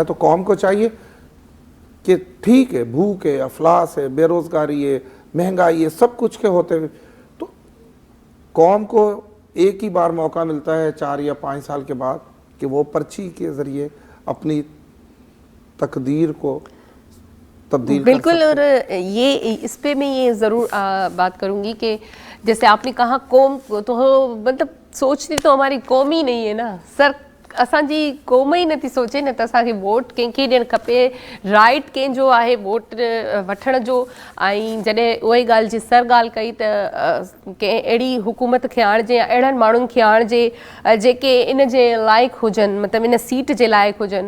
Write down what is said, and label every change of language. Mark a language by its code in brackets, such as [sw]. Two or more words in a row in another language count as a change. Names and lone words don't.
[ur] تو قوم کو چاہیے کہ ٹھیک ہے بھوک ہے، افلاس ہے، بے روزگاری ہے، مہنگائی ہے، سب کچھ کے ہوتے ہوئے تو قوم کو ایک ہی بار موقع ملتا ہے 4 یا 5 سال کے بعد کہ وہ پرچی کے ذریعے اپنی تقدیر کو تبدیل کر بالکل. اور یہ اس پہ میں یہ ضرور بات کروں گی کہ جیسے آپ نے کہا قوم تو مطلب سوچتی تو ہماری قوم ہی نہیں ہے نا سر، [sd] असांजी क़ौम ई नथी सोचे न त असांखे वोट कंहिंखे ॾियणु खपे. राइट कंहिंजो आहे वोट वठण जो. ऐं जॾहिं उहा ई ॻाल्हि जी सर ॻाल्हि कई त कंहिं अहिड़ी हुकूमत खे आणिजे या अहिड़नि माण्हुनि खे आणिजे जेके इन जे लाइक़ु हुजनि, मतिलबु इन सीट जे लाइक़ु हुजनि.